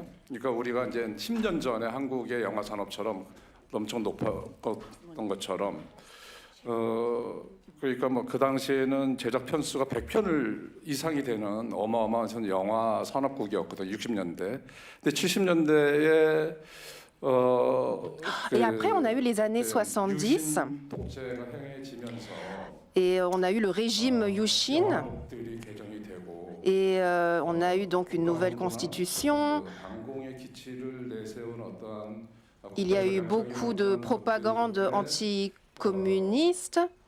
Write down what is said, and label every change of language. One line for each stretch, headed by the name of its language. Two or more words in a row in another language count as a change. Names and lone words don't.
Korean: 그러니까 우리가 이제 10년 전에 한국의 영화 산업처럼 엄청 높았던 것처럼 그러니까 뭐 그 당시에는 제작 편수가 100편 이상이 되는 어마어마한 영화 산업국이었거든요. 60년대. 근데 70년대에
French: Et après, on a eu les années 70 et on a eu le régime Yushin et on a eu donc une nouvelle constitution. Il y a eu beaucoup de propagande anticommuniste.